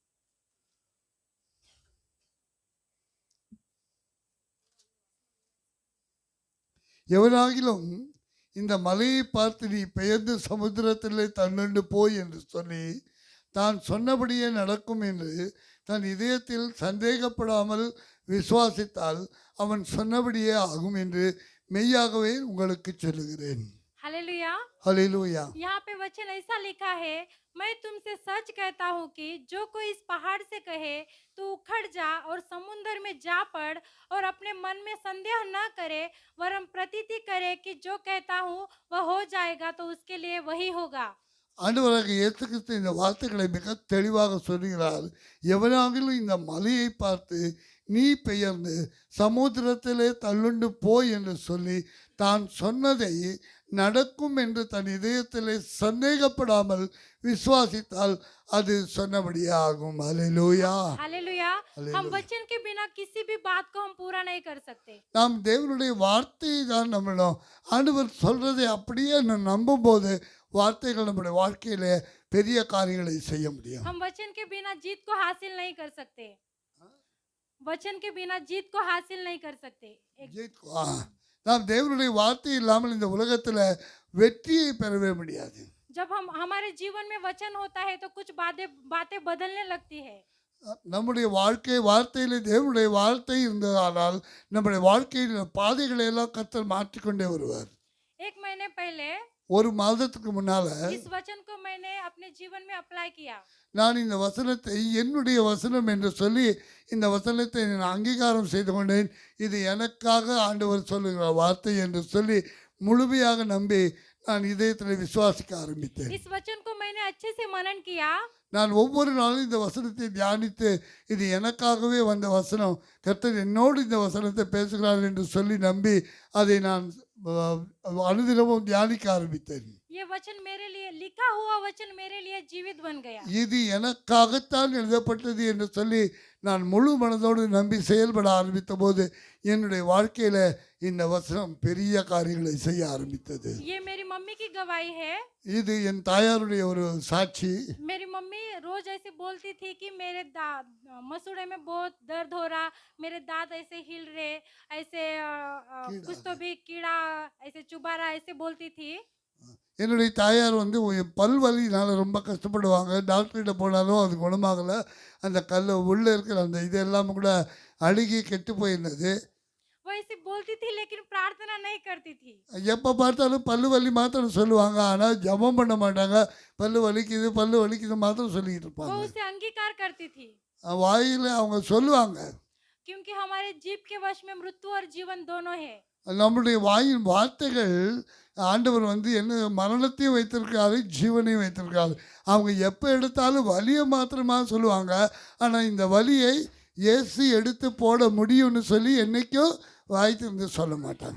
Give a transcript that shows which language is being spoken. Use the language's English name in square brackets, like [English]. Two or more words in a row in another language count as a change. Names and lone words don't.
[Tamil] எவனாகிலும் இந்த மலையை பார்த்து நீ பெயர்ந்து சமுத்திரத்திலே தள்ளுண்டு போய் என்று சொல்லி தான் சொன்னபடியே நடக்கும் என்று தன் இதயத்தில் சந்தேகப்படாமல் விசுவாசித்தால் அவன் சொன்னபடியே ஆகும் என்று மெய்யாகவே உங்களுக்கு சொல்லுகிறேன். [Hindi] हालेलुया। [Tamil] ஹல்லேலூயா. [Hindi] यहाँ पे वचन ऐसा लिखा है, मैं तुमसे सच कहता हूँ कि जो कोई इस पहाड़ से कहे तू उखड़ जा और समुद्र में जा पड़ और अपने मन में संदेह न करे वरन प्रतीति करे कि जो कहता हूँ वह हो जाएगा तो उसके लिए वही होगा। [Tamil] ஆண்டவராக இயேசு கிறிஸ்து இந்த வார்த்தைகளை மிக தெளிவாக சொல்கிறார். எவனாகிலும் இந்த மலையை பார்த்து நீ பெயர்ந்து சமுத்திரத்திலே தள்ளுண்டு போய் என்று சொல்லி தான் சொன்னதை நடக்கும் என்று தன் இதயத்திலே சந்தேகப்படாமல் விசுவாசித்தால் அது சொன்னபடியே ஆகும். அல்லேலூயா. [Hindi] हालेलुया। हम हालेलुया। वचन के बिना किसी भी बात को हम पूरा नहीं कर सकते। [Tamil] நாம் தேவனுடைய வார்த்தையை தான் நம்பணும். ஆண்டவர் சொல்றதை அப்படியே நம்பும் போது வார்த்தைகள் நம்முடைய வாழ்க்கையிலே பெரிய காரியங்களை செய்ய முடியும். [Hindi] हम वचन के बिना जीत को हासिल नहीं कर सकते। वचन के बिना जीत को हासिल नहीं कर सकते। [Tamil] நாம் தேவனுடைய வார்த்தை இல்லாமல் இந்த உலகத்தில் வெற்றியை பெறவே முடியாது. [Hindi] जब हम हमारे जीवन में वचन होता है तो कुछ बातें बदलने लगती है। [Tamil] நம்முடைய வார்த்தையிலே தேவனுடைய வார்த்தை இருந்ததானால் நம்முடைய வாழ்க்கையில் பாதைகளை எல்லாம் கர்த்தர் மாற்றிக்கொண்டே வருவார். [Hindi] एक महीने पहले [Tamil] ஒரு மாதத்துக்கு முன்னால [Hindi] इस वचन को मैंने अपने जीवन में अप्लाई किया। [Tamil] நான் இந்த வசனத்தை என்னுடைய வசனம் என்று சொல்லி இந்த வசனத்தை நான் அங்கீகாரம் செய்து கொண்டேன். இது எனக்காக ஆண்டவர் சொல்லுகிற வார்த்தை என்று சொல்லி முழுமையாக நம்பி நான் இதயத்தில் விசுவாசிக்க ஆரம்பித்தேன். [Hindi] इस वचन को मैंने अच्छे से मनन किया। [Tamil] நான் ஒவ்வொரு நாளும் இந்த வசனத்தை தியானித்து இது எனக்காகவே வந்த வசனம், கர்த்தர் என்னோடு இந்த வசனத்தை பேசுகிறார் என்று சொல்லி நம்பி அதை நான் அனுதினமும் தியானிக்க ஆரம்பித்தேன். [Hindi] ये वचन मेरे लिए लिखा हुआ वचन मेरे लिए जीवित बन गया। [Tamil] இது எனக்காகத்தான் எழுதப்பட்டது என்று சொல்லி நான் முழு மனதோடு நம்பி செயல்பட ஆரம்பித்த போது என்னுடைய வாழ்க்கையில இந்த வசனம் பெரிய காரியங்களை செய்ய ஆரம்பித்தது. [Hindi] ये मेरी मम्मी की गवाही है। [Tamil] இது என் தாயாருடைய ஒரு சாட்சி. [Hindi] मेरी मम्मी रोज ऐसे बोलती थी कि मेरे मसूड़े में बहुत दर्द हो रहा, मेरे दांत ऐसे हिल रहे, ऐसे कुछ तो भी कीड़ा ऐसे चुभा रहा, ऐसे बोलती थी। [Tamil] என்னுடைய தாயார் வந்து பல் வலினால ரொம்ப கஷ்டப்படுவாங்க. டாக்டர்கிட்ட போனாலும் அது குணமாகலை. அந்த கல் உள்ளே இருக்கிற அந்த இதெல்லாம் கூட அழுகி கெட்டு போயிருந்தது. [Hindi] वो ऐसे बोलती थी लेकिन प्रार्थना नहीं करती थी। [Tamil] எப்போ பார்த்தாலும் பல்லு வலி மாத்திரம் சொல்லுவாங்க, ஆனால் ஜெபம் பண்ண மாட்டாங்க. பல்லு வலிக்குது மாத்திரம் சொல்லிக்கிட்டு [Hindi] वो [Tamil] இருப்பாங்க. [Hindi] उसे अंगीकार करती थी [Tamil] வாயில் அவங்க சொல்லுவாங்க. [Hindi] क्योंकि हमारे जीभ के वश में मृत्यु और जीवन दोनों है। [Tamil] நம்முடைய வாயின் வார்த்தைகள் ஆண்டவர் வந்து என்ன மரணத்தையும் வைத்திருக்காரு, ஜீவனையும் வைத்திருக்காரு. அவங்க எப்போ எடுத்தாலும் வலியை மாத்திரமா சொல்லுவாங்க. ஆனால் இந்த வலியை இயேசு எடுத்து போட முடியும்னு சொல்லி என்னைக்கும் வாய் திறந்து சொல்ல மாட்டாங்க.